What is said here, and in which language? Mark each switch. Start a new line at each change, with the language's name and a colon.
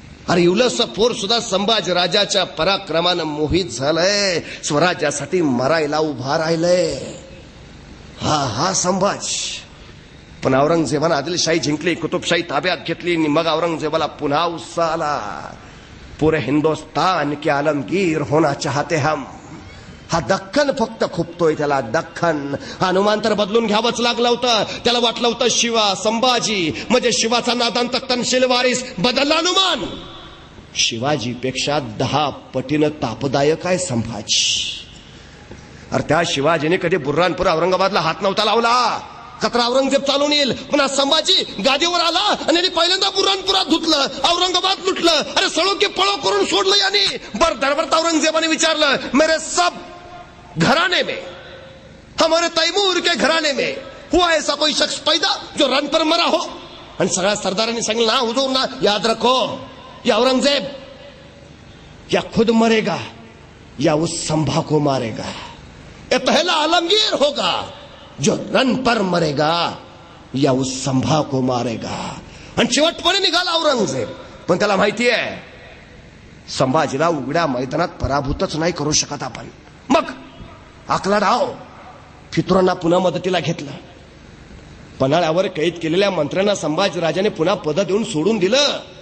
Marathi: अरे युलस पोर सुद्धा संभाजीराजाच्या पराक्रमानं मोहित झालंय. स्वराज्यासाठी मरायला उभा राहिलंय. हा संभाजी. पण औरंगजेबानं आदिलशाही जिंकली, कुतुबशाही ताब्यात घेतली. मग औरंगजेबाला पुन्हा उत्साह आला.
Hindi: पूरे हिंदुस्तान के आलमगीर होना चाहते हम.
Marathi: हा दख्खन फक्त खुपतोय त्याला, दख्खन. हनुमान तर बदलून घ्यावंच लागलं होतं. त्याला वाटलं होतं शिवा संभाजी म्हणजे शिवाचा नादांत तनशील वारीस, बदलला हनुमान. शिवाजीपेक्षा 10 पटीनं तापदायक आहे संभाजी. अरे त्या शिवाजीने कधी बुर्हानपूर औरंगाबादला हात नव्हता लावला. कचरा औरंगजेब चालून येईल, पण आज संभाजी गादीवर आला आणि पहिल्यांदा बुऱ्हाणपुरात धुतलं, औरंगाबाद लुटलं. अरे सळो की पळो करून सोडलं यांनी. दरबारात औरंगजेबाने विचारलं,
Hindi: मेरे सब घराने में, हमारे तैमूर के घराने में हुआ ऐसा कोई शख्स पैदा जो रन पर मरा हो?
Marathi: आणि सगळ्या सरदारांनी सांगितलं,
Hindi: ना हुजूर ना, याद रखो, या औरंगजेब या खुद मरेगा या उस संभा को मारेगा. ये पहला आलमगीर होगा जो रन पर मरेगा या उस संभा को मारेगा.
Marathi: आणि शेवटपणे निघाला औरंगजेब. पण त्याला माहिती आहे संभाजीला उघड्या मैदानात पराभूतच नाही करू शकत आपण. मग आकला डाव फितुरांना पुन्हा मदतीला घेतलं. पन्हाळ्यावर कैद केलेल्या मंत्र्यांना संभाजीराजाने पुन्हा पद देऊन सोडून दिलं.